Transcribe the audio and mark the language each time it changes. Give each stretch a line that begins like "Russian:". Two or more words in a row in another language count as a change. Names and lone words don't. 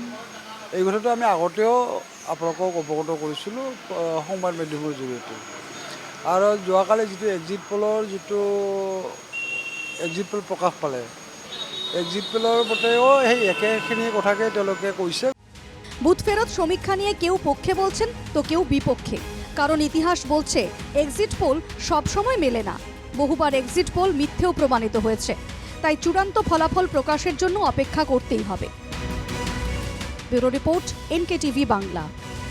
Assamese: এই কথাটো আমি আগতেও আপোনালোকক অৱগত কৰিছিলোঁ সংবাদ মাধ্যমৰ জৰিয়তে। আৰু যোৱাকালি যিটো এক্সিট পোলৰ
English: exit poll
Assamese: প্ৰকাশ পালে, এক্সিট পোলৰ মতেও সেই একেখিনি কথাকে তেওঁলোকে কৈছে।
Bangla: বুথ ফেরত সমীক্ষা নিয়ে কেউ পক্ষে বলছেন তো কেউ বিপক্ষে, কারণ ইতিহাস বলছে
English: exit poll
Bangla: সবসময় মেলে না। বহুবার
English: exit poll
Bangla: মিথ্যেও প্রমাণিত হয়েছে। তাই চূড়ান্ত ফলাফল প্রকাশের জন্য অপেক্ষা করতেই হবে।
English: bureau report,
Bangla: NKTV বাংলা।